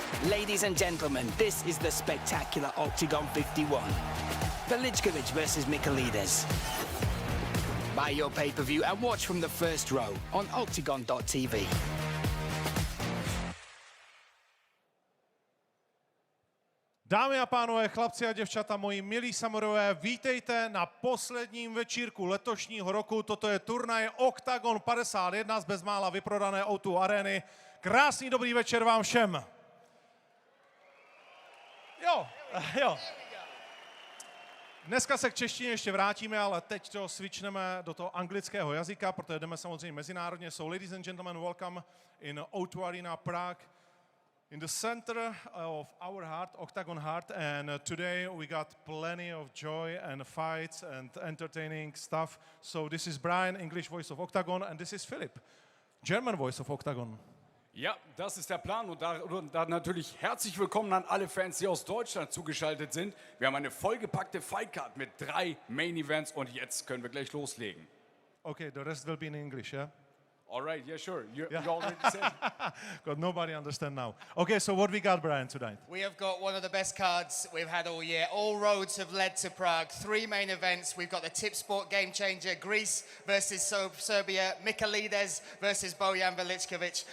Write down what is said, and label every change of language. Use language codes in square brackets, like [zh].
[en] Ladies and gentlemen, this is the spectacular Octagon 51. VELICKOVIC versus MICHAILIDIS. Buy your pay-per-view and watch from the first row on octagon.tv. [cs] Dámy a pánové, chlapci a děvčata, moji milí samurové, vítejte na posledním večírku letošního roku. Toto je turnaj OKTAGON 51 z bezmála vyprodané O2 arény. Krásný dobrý večer vám všem. Jo. Dneska se k češtině ještě vrátíme, ale teď to switchneme do toho anglického jazyka, protože jdeme samozřejmě mezinárodně. [en] So ladies and gentlemen, welcome in O2 Arena Prague. In the center of our heart, Octagon heart, and today we got plenty of joy and fights and entertaining stuff. So this is Brian, English voice of Octagon, and this is Philip, German voice of Octagon. [de] Ja, das ist der Plan und da natürlich herzlich willkommen an alle Fans, die aus Deutschland zugeschaltet sind. Wir haben eine vollgepackte Fightcard mit 3 Main Events und jetzt können wir gleich loslegen. [en] Okay, the rest will be in English, yeah? All right, yeah, sure. You already said. God, nobody understand now. Okay, so what we got, Brian, tonight? We have got one of the best cards we've had all year. All roads have led to Prague. 3 main events. We've got the Tipsport Game Changer, Greece versus Serbia, MICHAILIDIS versus Bojan Velickovic.